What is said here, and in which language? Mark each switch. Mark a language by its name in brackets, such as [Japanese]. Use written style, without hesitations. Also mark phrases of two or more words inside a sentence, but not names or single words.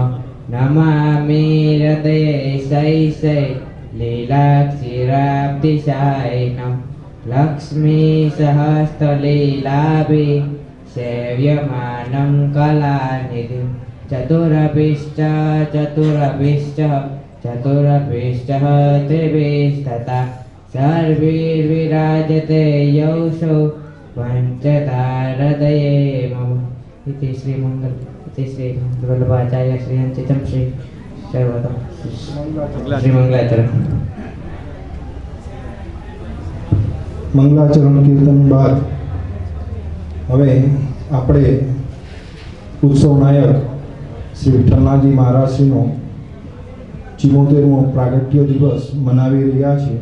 [Sanskrit] नमामि हृदये शैशै लीलाक्षिराब्धिशायिनं लक्ष्मीसहस्रलीलाभि सेव्यमानं कलानिधिं चतुरभिश्च त्रिभिस्तथा सर्वैर्विराजते यौषो पञ्चता हृदये मम. इति श्री वल्लभाचार्य श्री अंचितम श्री सर्वतम श्री मंगलाचरण. [Gujarati] મંગલાચરણ કીર્તન બાદ હવે આપણે ઉત્સવ નાયક શ્રી વિઠ્ઠલનાથજી મહારાજશ્રીનો 74મો પ્રાગટ્ય દિવસ મનાવી રહ્યા છીએ.